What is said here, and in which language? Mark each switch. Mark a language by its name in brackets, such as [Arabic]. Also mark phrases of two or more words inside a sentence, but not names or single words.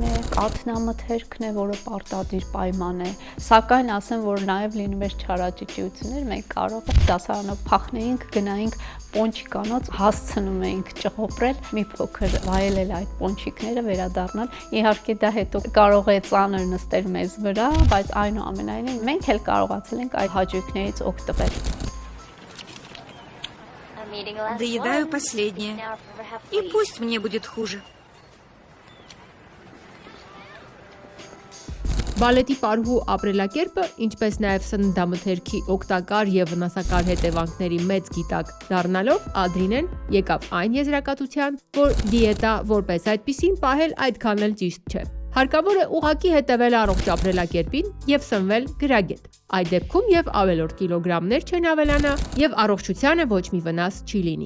[Armenian] է, կաթնամթերքն է, որը պարտադիր պայման է։ Սակայն ասեմ, որ նաև լինում է չարաճճիություններ, մենք կարող ենք դասարանով փախնեինք, գնայինք պոնչիկանոց, հասցնում էինք ճղոպրել, մի փոքր վայելել այդ պոնչիկները, վերադառնալ։ Իհարկե դա հետո կարող է ծանր նստել մեզ վրա, բայց այնուամենայնիվ մենք էլ կարողացել ենք այդ հաճույքներից օգտվել։ [Russian] Доедаю последнее. И пусть мне будет хуже. [Armenian] Բալետի պարուհու ապրելակերպը, ինչպես նաև սննդամթերքի օգտակար եւ վնասակար հետևանքների մեծ գիտակ դառնալով, Ադրինեն եկավ այն եզրակացության, որ դիետա որպես այդպիսին պահել այդքան էլ ճիշտ չէ։ Հարկավոր է ուղղակի հետևել առողջ ապրելակերպին եւ սնվել գրագետ։ Այդ դեպքում եւ ավելորդ կիլոգրամներ չեն ավելանա եւ առողջությանը ոչ մի վնաս չի լինի։